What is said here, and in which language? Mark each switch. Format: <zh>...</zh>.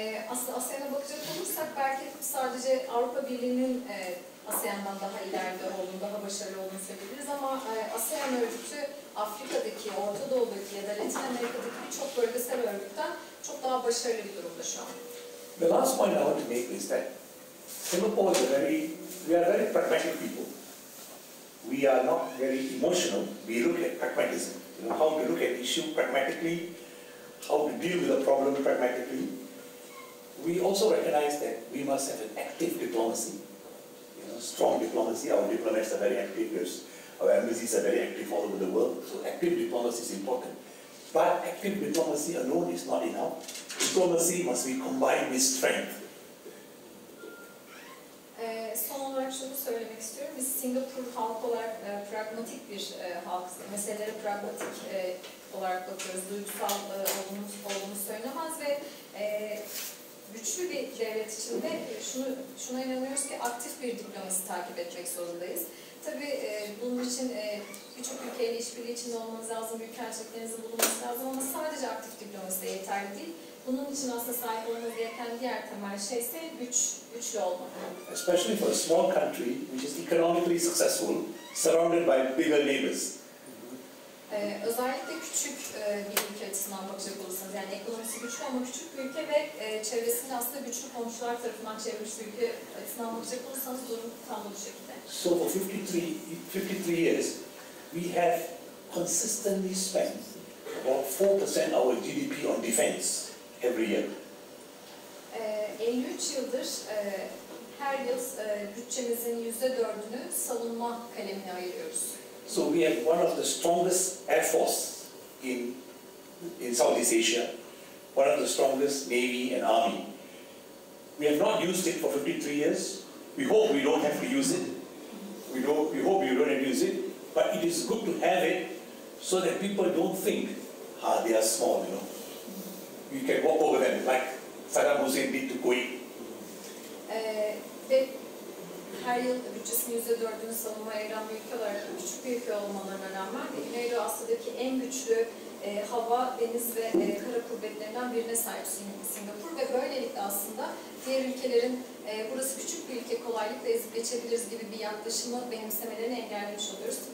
<tr>Aslında ASEAN'a bakacak olursak belki sadece Avrupa Birliği'nin ASEAN'dan daha ileride olduğunu, daha başarılı olduğunu söyleyebiliriz ama ASEAN örgütü Afrika'daki, Orta Doğu'daki ya da Latin Amerika'daki birçok bölgesel örgütten çok daha başarılı bir durumda şu an.</tr> <en>The last point I want to make is that Singapore is we are very pragmatic people. We are not very emotional. We look at pragmatism, how to look at issue pragmatically, how to deal with a problem pragmatically. We also recognize that we must have an active diplomacy, strong diplomacy. Our diplomats are very active. Our embassies are very active all over the world, so active diplomacy is important. But active diplomacy alone is not enough. Diplomacy must be combined with strength.</en> <tr>Son olarak şunu söylemek istiyorum. Biz Singapur halk olarak pragmatik bir halk, meselelere pragmatik olarak bakıyoruz. Duygusal olduğumuz söylenemez ve güçlü bir devlet içinde şuna inanıyoruz ki aktif bir diplomasi takip etmek zorundayız. Tabii bunun için birçok ülkeyle işbirliği içinde olmanız lazım, büyükelçiliklerinizin bulunması lazım ama sadece aktif diplomasi de yeterli değil. Bunun için aslında sahip olmanız gereken diğer temel şey ise güçlü olmak.</tr> <en>Especially for a small country which is economically successful, surrounded by bigger neighbors.</en> <tr>Özellikle küçük bir ülke açısından bakacak olursanız, yani ekonomisi güçlü ama küçük bir ülke ve çevresinde aslında güçlü komşular tarafından çevrilmiş bir ülke açısından bakacak olursanız durum tam bu şekilde.</tr> <en>So for 53 years, we have consistently spent about 4% of our GDP on defense every year.</en> <tr>53 yıldır her yıl bütçemizin %4'ünü savunma kalemine ayırıyoruz.</tr> <en>So we have one of the strongest air force in Southeast Asia, one of the strongest navy and army. We have not used it for 53 years. We hope we don't have to use it. We hope you don't have to use it. But it is good to have it so that people don't think, they are small, you know. You can walk over them like Saddam Hussein did to Kuwait.</en> <tr>Ve her yıl bütçesinin %4'ünü savunmaya ayıran bir ülke olarak küçük bir ülke olmalarına rağmen Güneydoğu Asya'daki en güçlü hava, deniz ve kara kuvvetlerinden birine sahip Singapur ve böylelikle aslında diğer ülkelerin burası küçük bir ülke kolaylıkla ezip geçebiliriz gibi bir yaklaşımı benimsemelerini engellemiş oluyoruz.</tr>